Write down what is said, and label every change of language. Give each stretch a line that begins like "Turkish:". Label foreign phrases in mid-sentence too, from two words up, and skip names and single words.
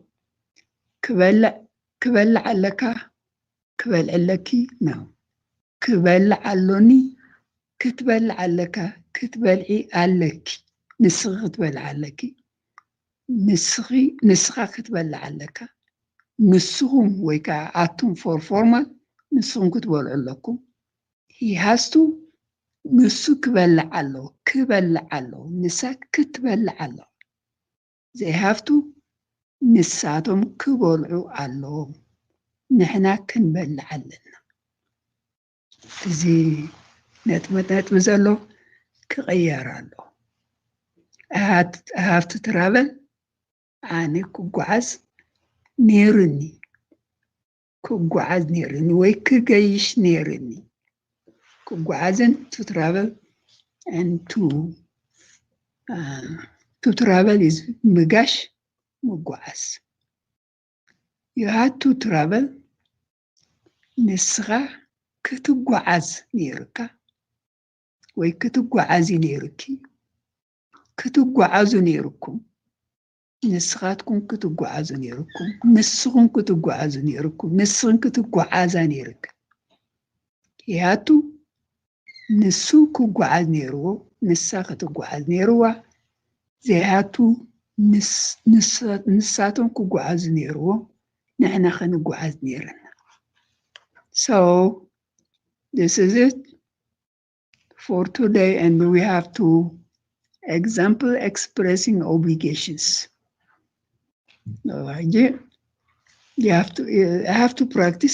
Tigrinya: ክበልዕ ኣለካ፣ ክበልዕ ኣለኪ ነው። ክበልዕ ኣሎኒ፣ ክትበልዕ ኣለካ፣ ክትበልዒ ኣለኪ። ንስኺ ክትበልዕ ኣለኪ፣ ንስኻ ክትበልዕ ኣለካ። ንስኹም ወይ ከዓ ኣቱም
English: for formal
Tigrinya: ንስኹም ክትበልዑ ኣለኩም.
English: he has to,
Tigrinya: ንሱ ክበልዕ ኣለዎ፣ ክበልዕ ኣለዎ። ንሳ ክትበልዕ ኣለዎ።
English: they have to,
Tigrinya: ንሳቶም ክበልዑ ኣለዎም። ንሕና ክንበልዕ ኣለና። እዚ ነጥቢ ዘሎ ክቕየር ኣሎ።
English: I have to travel.
Tigrinya: ኣነ ክጓዓዝ ነይሩኒ። ክጓዓዝ ነይሩኒ ወይ ክገይሽ ነይሩኒ። ክጓዓዝን
English: to travel and to travel is
Tigrinya: ምጋሽ ምጓዓዝ.
English: You had to travel.
Tigrinya: ንስኻ ክትጓዓዝ ነይርካ ወይ ክትጓዓዚ ነይርኪ ክትጓዓዙ ነይርኩም ንስኻትኩም ክትጓዓዙ ነይርኩም ንስኹም ክትጓዓዙ ነይርኩም ንስኽን ክትጓዓዛ ነይርካ ያቱ ንሱ ክጓዓዝ ነይርዎ ንሳ ክትጓዓዝ ነይርዋ ዘያቱ ንሳቶም ክጓዓዙ ነይርዎ ንሕና ክንጓዓዝ ነይርና
English: So this is it for today, and we have to example expressing obligations. I have to practice.